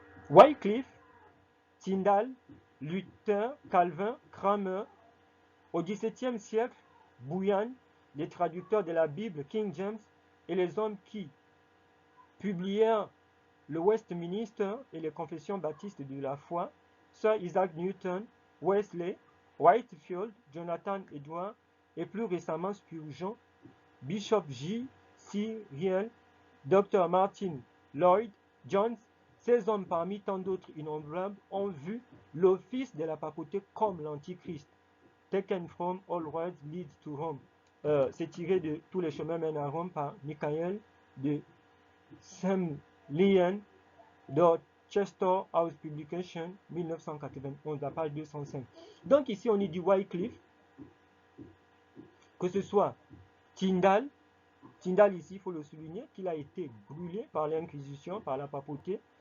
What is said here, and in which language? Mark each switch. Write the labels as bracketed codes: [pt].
[fr] Wycliffe, Tyndale, Luther, Calvin, Cranmer, au XVIIe siècle, Bunyan, les traducteurs de la Bible, King James, et les hommes qui publièrent le Westminster et les confessions baptistes de la foi, Sir Isaac Newton, Wesley, Whitefield, Jonathan Edwards et plus récemment Spurgeon, Bishop J. Cyriel, Dr. Martin Lloyd Jones, ces hommes parmi tant d'autres innombrables ont vu l'office de la papauté comme l'Antichrist. [en] Taken from All Roads Leads to Rome. [fr] C'est tiré de Tous les chemins mènent à Rome par Michael de Semlien, Dorchester House Publication, 1991, la page 205. Donc ici, on y dit Wycliffe, que ce soit Tyndale ici, il faut le souligner, qu'il a été brûlé par l'Inquisition, par la papauté,